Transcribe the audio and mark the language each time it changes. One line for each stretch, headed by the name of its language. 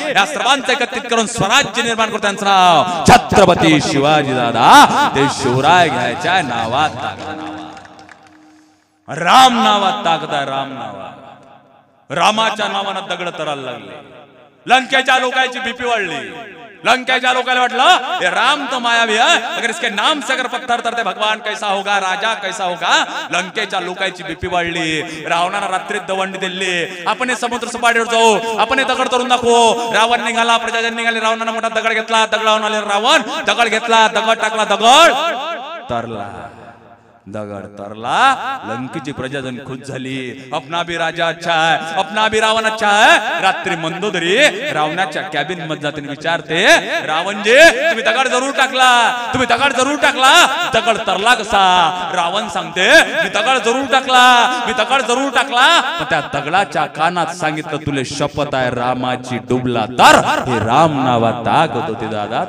Marathi: या सर्वांचं एकत्रित करून स्वराज्य निर्माण करतो त्यांचं नाव छत्रपती शिवाजी दादा. ते शिवराय घ्यायच्या नावात ताकद. राम नावात ताकद आहे. राम नावात. रामाच्या नावानं दगड तरायला लागले. लंकेच्या लोकांची बीपी वाढली. लंकेच्या लोकांना वाटलं
Hindi: ये राम तो मायावी है, अगर इसके नाम से अगर पत्थर तरते भगवान कैसा होगा, राजा कैसा होगा.
Marathi: लंकेच्या लोकांची बीपी वाढली. रावणाला रात्रीत दवंडी दिली. आपण समुद्र सपाटीवर जाऊ, आपण दगड तरून दाखवू. रावण निघाला, प्रजाजन निघाले. रावणाने मोठा दगड घेतला. दगडावून आले रावण. दगड घेतला, दगड टाकला, दगड तरला. दगड तरला. लंकेची प्रजाजन खुश झाली.
Hindi: अपना भी राजा अच्छा है, अपना भी रावण अच्छा है.
Marathi: रात्री मंदोदरी रावणाच्या कॅबिन मध्ये जाते विचारते, रावणजी तुम्ही दगड जरूर टाकला, तुम्ही दगड जरूर टाकला, दगड तरला कसा? रावण सांगते मी दगड जरूर टाकला, मी दगड जरूर टाकला. पण त्या दगडाच्या कानात सांगितलं तुले शपथ आहे रामाची डुबला तर हे राम नावात ताकद होती दादा.